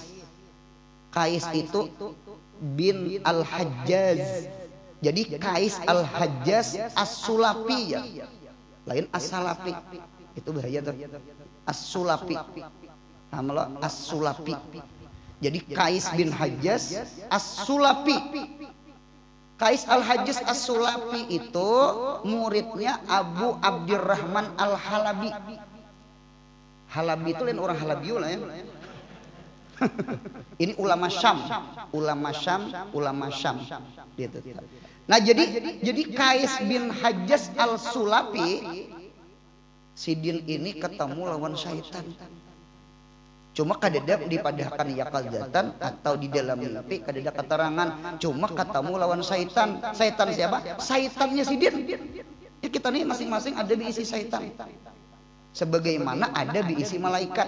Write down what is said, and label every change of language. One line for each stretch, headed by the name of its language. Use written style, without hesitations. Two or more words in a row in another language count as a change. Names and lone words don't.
Banjar: Qais itu bin Al-Hajjaz. Jadi Qais Al-Hajjaz As-Sulafi ya. Lain As-Salafi itu bahaya tuh As-Sulafi hamla As-Sulafi jadi Qais bin Hajjaz As-Sulafi Qais Al-Hajjaz As-Sulafi itu muridnya Abu Abdurrahman Al-Halabi Halabi itu lain orang Halabiu lah ya. Ini ulama Syam, ulama Syam, ulama Syam. Gitu. Nah jadi Qais bin Hajjaj al-Sulafi, Sidin ini ketemu lawan syaitan. Cuma kadeda dipadahkan yaqazatan atau di dalam mimpi kadeda keterangan. Cuma ketemu lawan syaitan. Syaitan siapa? Syaitannya Sidin. Ya kita nih masing-masing ada diisi syaitan. Sebagaimana ada diisi malaikat.